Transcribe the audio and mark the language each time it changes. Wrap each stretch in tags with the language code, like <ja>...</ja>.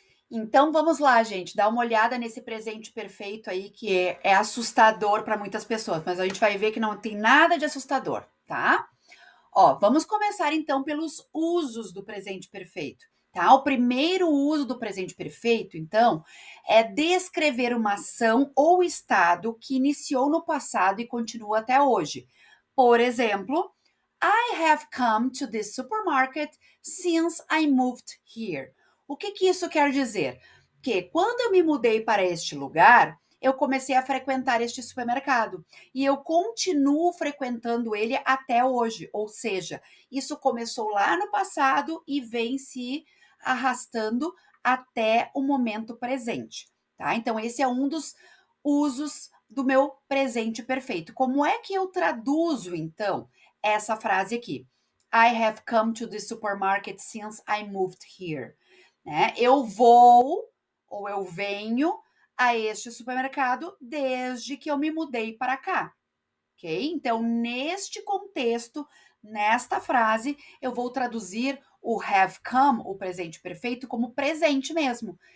<pt>Então vamos lá, gente, dá uma olhada nesse presente perfeito aí que é assustador para muitas pessoas, mas a gente vai ver que não tem nada de assustador, tá? Ó, vamos começar então pelos usos do presente perfeito, tá? O primeiro uso do presente perfeito, então, é descrever uma ação ou estado que iniciou no passado e continua até hoje. Por exemplo,</pt> <en>I have come to this supermarket since I moved here.</en> <pt>O que isso quer dizer? Que quando eu me mudei para este lugar, eu comecei a frequentar este supermercado e eu continuo frequentando ele até hoje. Ou seja, isso começou lá no passado e vem se arrastando até o momento presente, tá? Então, esse é um dos usos do meu presente perfeito. Como é que eu traduzo, então, essa frase aqui?</pt> <en>I have come to the supermarket since I moved here.</en> <pt>Né? Eu vou ou eu venho a este supermercado desde que eu me mudei para cá, ok? Então, neste contexto, nesta frase, eu vou traduzir o have come, o presente perfeito, como presente mesmo.</pt>